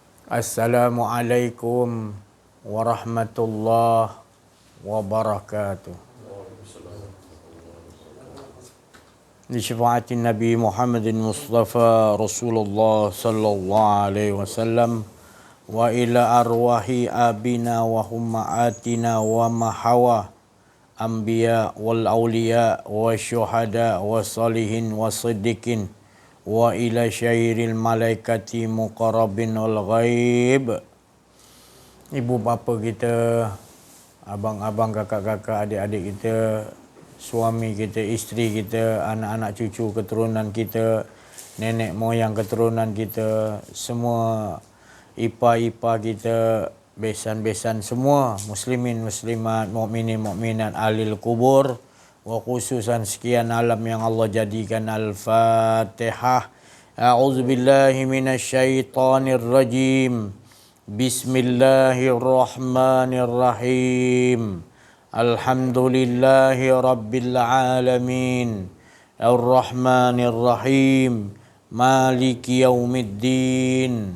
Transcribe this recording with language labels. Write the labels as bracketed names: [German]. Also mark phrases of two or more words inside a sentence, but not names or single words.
[Arabic] السلام عليكم ورحمة الله وبركاته. Di syafaat نبي محمد المصطفى رسول الله صلى الله عليه وسلم وإلى أرواح آبائنا وأمهاتنا ومهوى الأنبياء والأولياء والشهداء والصالحين والصديقين وإلى سائر الملائكة المقربين والغيب. [Malay] Ibu bapa kita, abang-abang, kakak-kakak, adik-adik kita, suami kita, isteri kita, anak-anak cucu keturunan kita, nenek moyang keturunan kita, semua ipar-ipar kita, besan-besan semua muslimin muslimat, mukminin mukminat, [Arabic] أهل القبور، وخصوصا [Malay] sekian alam yang Allah jadikan. [Arabic] Al-Fatihah. أعوذ بالله من الشيطان الرجيم. بسم الله الرحمن الرحيم. الحمد لله رب العالمين. الرحمن الرحيم. مالك يوم الدين.